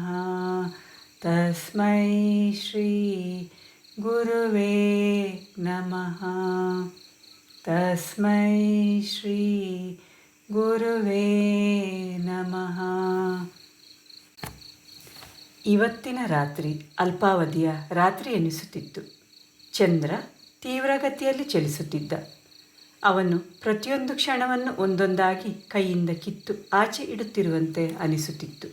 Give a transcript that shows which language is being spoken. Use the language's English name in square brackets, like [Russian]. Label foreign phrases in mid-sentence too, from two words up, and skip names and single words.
[Sanskrit] ತಸ್ಮೈ ಶ್ರೀ ಗುರುವೇ ನಮಃ. ತಸ್ಮೈ ಶ್ರೀ ಗುರುವೇ ನಮಃ. [Kannada] ಇವತ್ತಿನ ರಾತ್ರಿ ಅಲ್ಪಾವಧಿಯ ರಾತ್ರಿ ಎನಿಸುತ್ತಿತ್ತು. ಚಂದ್ರ ತೀವ್ರಗತಿಯಲ್ಲಿ ಚಲಿಸುತ್ತಿದ್ದ. ಅವನು ಪ್ರತಿಯೊಂದು ಕ್ಷಣವನ್ನು ಒಂದೊಂದಾಗಿ ಕೈಯಿಂದ ಕಿತ್ತು ಆಚೆ ಇಡುತ್ತಿರುವಂತೆ ಅನಿಸುತ್ತಿತ್ತು.